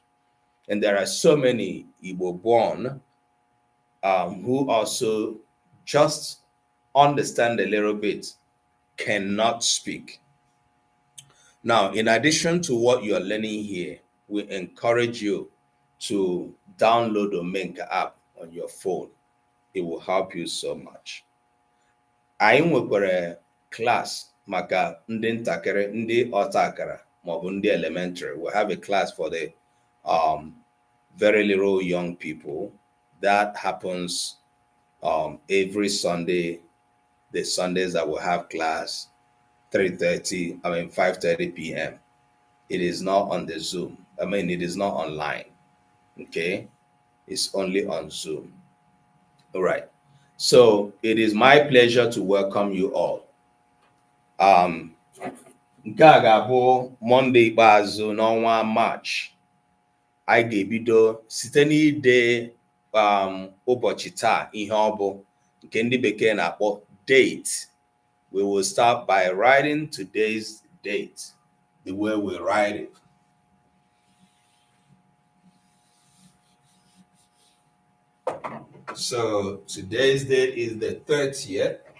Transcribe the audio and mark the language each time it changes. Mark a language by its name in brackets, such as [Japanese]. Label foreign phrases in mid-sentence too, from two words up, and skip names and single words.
[English] And there are so many Igbo born who also just understand a little bit, cannot speak. Now, in addition to what you're learning here, we encourage you to download the Omenka app on your phone. It will help you so much. [Igbo] Anyị nwekwara class maka ndị ntakịrị, ndị ọta akara, maọbụ ndị elementary. [English] We have a class for the very little young people. That happens every Sunday, the Sundays that we have class, 5:30 p.m. It is not on the Zoom. It is not online. Okay, it's only on Zoom. All right. So it is my pleasure to welcome you all. [Igbo] Nke a ga-abụ Monday ikpeazụ n'ọnwa March. Anyị ga-ebido site n'ide ụbọchị taa ihe ọ bụ nke ndị bekee na-akpọ date. [English] We will start by writing today's date, the way we write it. So today's date is the 30th.